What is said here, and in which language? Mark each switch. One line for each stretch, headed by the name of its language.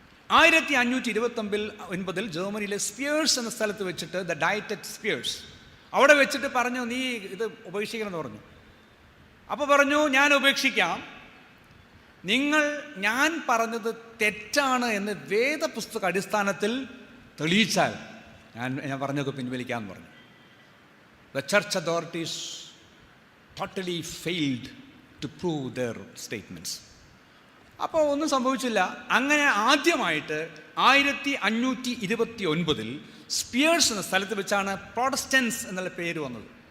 Malayalam: 1529 ജർമ്മനിയിലെ സ്പിയേഴ്സ് എന്ന സ്ഥലത്ത് വെച്ചിട്ട് ദ ഡയറ്റഡ് സ്പിയേഴ്സ് അവിടെ വെച്ചിട്ട് പറഞ്ഞു, നീ ഇത് ഉപേക്ഷിക്കണമെന്ന് പറഞ്ഞു. അപ്പോൾ പറഞ്ഞു, ഞാൻ ഉപേക്ഷിക്കാം, ഞാൻ പറഞ്ഞത് തെറ്റാണ് എന്ന് വേദപുസ്തക അടിസ്ഥാനത്തിൽ തെളിയിച്ചാൽ ഞാൻ പറഞ്ഞൊക്കെ പിൻവലിക്കാമെന്ന് പറഞ്ഞു.
English: The church authorities totally failed to prove their statements.
Malayalam: അപ്പോൾ ഒന്നും സംഭവിച്ചില്ല. അങ്ങനെ ആദ്യമായിട്ട് 1529 സ്പിയേഴ്സ് എന്ന സ്ഥലത്ത് വെച്ചാണ് പ്രൊട്ടസ്റ്റൻസ് എന്നുള്ള പേര് വന്നത്.